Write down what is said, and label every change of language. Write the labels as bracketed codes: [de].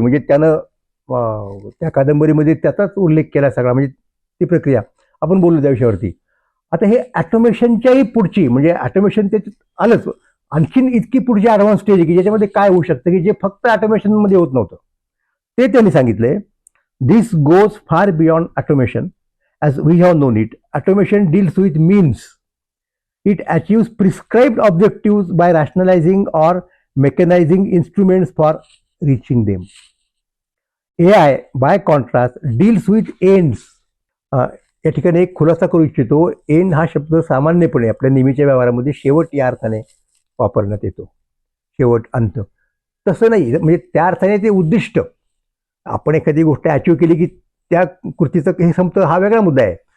[mr] म्हणजे त्यानं त्या कादंबरीमध्ये त्याचाच उल्लेख केला सगळा, म्हणजे ती प्रक्रिया आपण बोललो त्या विषयावरती. आता हे ऑटोमेशनच्याही पुढची, म्हणजे ऑटोमेशन त्याच्यात आलंच, आणखीन इतकी पुढची ॲडव्हान्स स्टेज आहे की ज्याच्यामध्ये काय होऊ शकतं की जे फक्त ऑटोमेशनमध्ये होत नव्हतं, ते त्यांनी सांगितलंय. [en] This goes far beyond automation as we have known it. Automation deals with means. It achieves prescribed objectives by rationalizing or mechanizing instruments for reaching them. AI, by contrast, deals with ends. [mr] या ठिकाणी एक खुलासा करू इच्छितो. End हा शब्द सामान्यपणे आपल्या नेहमीच्या व्यवहारामध्ये शेवट या अर्थाने वापरण्यात येतो. शेवट, अंत. तसं नाही, म्हणजे त्या अर्थाने ते उद्दिष्ट. आपण एखादी गोष्ट अचीव केली की त्या कृतीचं हे संपतं, हा वेगळा मुद्दा आहे.